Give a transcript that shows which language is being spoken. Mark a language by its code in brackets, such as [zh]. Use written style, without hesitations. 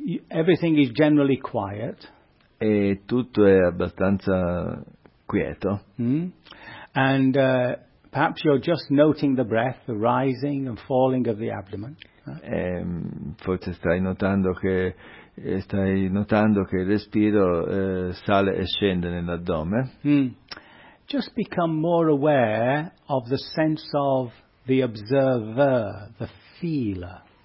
[en] Everything is generally quiet. [it] E tutto è abbastanza quieto. [en] And perhaps you're just noting the breath, the rising and falling of the abdomen. [it] Forse stai notando che il respiro sale e scende nell'addome. [en] Just become more aware of the sense of the observer, the feeler.